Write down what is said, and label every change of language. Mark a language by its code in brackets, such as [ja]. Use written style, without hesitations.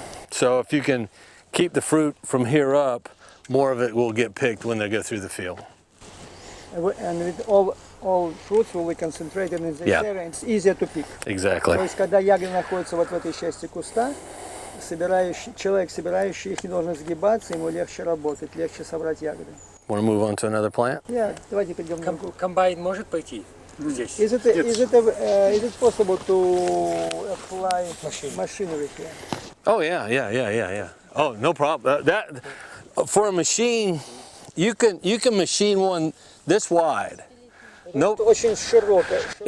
[en] So if you can keep the fruit from here up, more of it will get picked when they go through the field. And with all fruits will be concentrated in this area, it's easier to pick. Exactly. [ru] То есть, когда ягоды находятся вот в этой части куста, человек, собирающий их, не должен сгибаться, ему легче работать, легче собрать ягоды. [en] Want to move on to another plant? [ru] Yeah, давайте перейдем на другую. Комбайн может пойти здесь? [en] Is it possible to apply machinery here? Oh yeah. Oh, no problem. That for a machine, you can machine one this wide. Nope. [ru] Очень широкая.